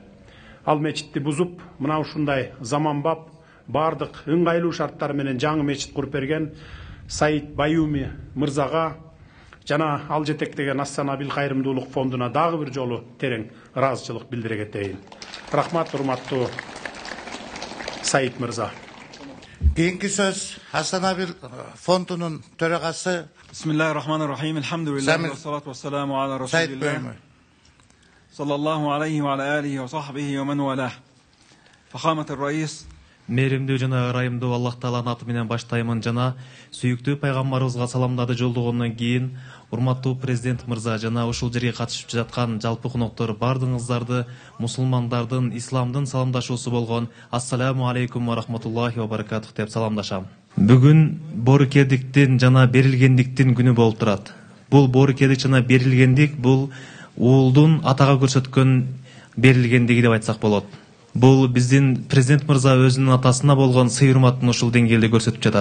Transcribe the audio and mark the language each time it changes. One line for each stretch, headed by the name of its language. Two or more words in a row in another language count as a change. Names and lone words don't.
Kyrgyz: Ал мечитти бузуп, мына ушундай заманбап, бардык ыңгайлуу шарттар менен жаңы мечит куруп берген Саид Баюми мырзага жана ал жетектеген Ас-Санабил кайрымдуулук фондуна дагы бир жолу терең ыраазычылык билдире кетейин. Рахмат, урматтуу Саид мырза. Кийинки сөз Ас-Санабил фондунун төрагасы
Arabic: بسم الله الرحمن الرحيم. الحمد لله والصلاة والسلام على رسول الله. صلى الله عليه وعلى آله وصحبه ومن والاه. فخامة الرئيس.
Kyrgyz: Мээримдүү жана ырайымдуу Аллах Тааланын аты менен баштаймын жана сүйүктүү пайгамбарыбызга саламдарды жолдогондон кийин урматтуу президент мырза жана ушул жерге катышып жаткан жалпы коноктор бардыгыңыздарды мусулмандардын, исламдын саламдашуусу болгон
Arabic: السلام عليكم ورحمة الله وبركاته
Kyrgyz: деп саламдашам. Бүгүн боорукердиктин жана берилгендиктин күнү болуп турат. Бул боорукердик жана берилгендик бул уулдун атага көрсөткөн берилгендиги деп айтсак болот. Бул биздин президент мырза өзүнүн атасына болгон сый урматын ушул деңгээлде көрсөтүп жатат.